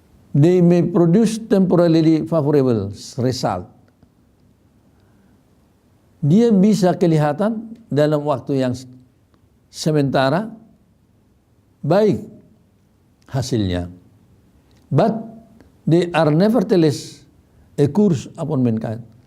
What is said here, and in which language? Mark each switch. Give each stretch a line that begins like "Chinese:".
English: They may produce temporarily favorable result.
Indonesian: Dia bisa kelihatan dalam waktu yang sementara baik hasilnya.
English: But they are nevertheless a curse upon mankind.